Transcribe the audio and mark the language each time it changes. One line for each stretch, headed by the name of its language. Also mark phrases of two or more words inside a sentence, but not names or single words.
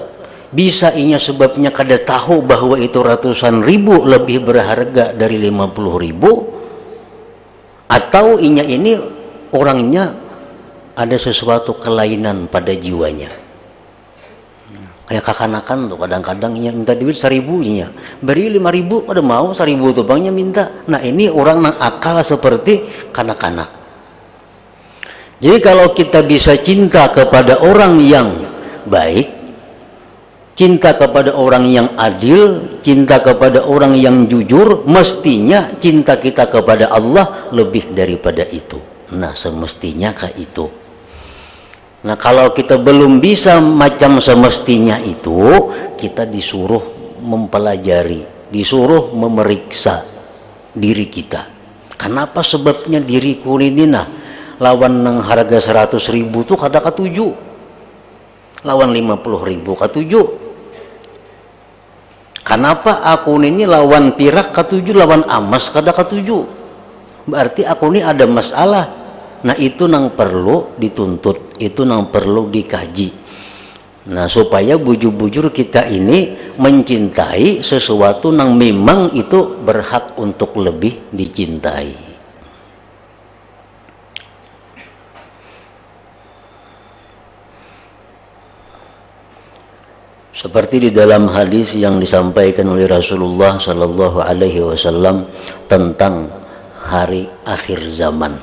Banjar: Bisa inya sebabnya kada tahu bahwa itu ratusan ribu lebih berharga dari 50.000, atau inya ini orangnya ada sesuatu kelainan pada jiwanya. Kayak kakanakan tuh kadang-kadang ia minta duit 1.000 nya, beri 5.000 pada mau 1.000 tuh bangnya minta. Nah ini orang nang akal seperti kanak-kanak.
Indonesian: Jadi kalau kita bisa cinta kepada orang yang baik, cinta kepada orang yang adil, cinta kepada orang yang jujur, mestinya cinta kita kepada Allah lebih daripada itu. Nah semestinya kayak itu. Nah kalau kita belum bisa macam semestinya itu, kita disuruh mempelajari, disuruh memeriksa diri kita.
Banjar: Kenapa sebabnya diriku ini nah lawan nang harga 100.000 tuh kada katuju. Lawan 50.000 katuju. Kenapa akun ini lawan pirak katuju, lawan amas kada katuju? Berarti akun ini ada masalah. Nah itu nang perlu dituntut, itu nang perlu dikaji. Nah supaya bujur-bujur kita ini mencintai sesuatu nang memang itu berhak untuk lebih dicintai.
Indonesian: Seperti di dalam hadis yang disampaikan oleh Rasulullah
Arabic: صلى الله عليه وسلم
Indonesian: tentang hari akhir zaman.